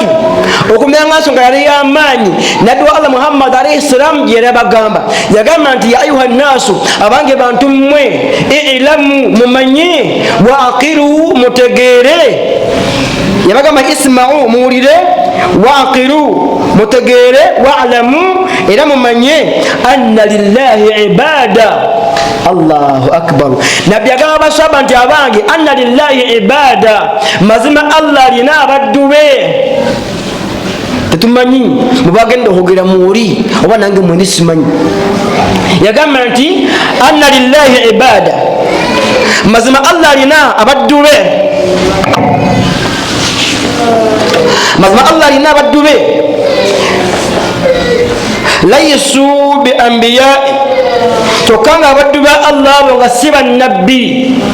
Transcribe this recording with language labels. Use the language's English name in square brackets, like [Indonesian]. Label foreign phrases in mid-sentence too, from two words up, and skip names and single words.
[Ganda] okumenya nga nsonga yali y'amaanyi nabbi wa Allah Muhammad alayhi salam gye yabagamba yagamba nti [Arabic] يا أيها الناس [Ganda] abange bantu mmwe ilamu mumanye [Arabic] واعقلوا [Ganda] mutegeere yabagamba isma'u muwulire [Arabic] واعقلوا [Ganda] mutegeere [Arabic] واعلموا [Ganda] era mumanye [Arabic] أن لله عبادا. الله أكبر. [Ganda] Nabbi agamba basaba nti abange [Arabic] أن لله عبادا [Ganda] mazima Allah alina abaddu be tetumanyi mubagenda okugera muwuli oba nange mwendi simanyi yagamba nti [Arabic] أن لله عبادا [Ganda] mazima Allah alina abaddu be mazima Allah alina abaddu be [Arabic] ليسوا بأنبياء [Ganda] tokanga abaddu ba Allah nga siba nabbi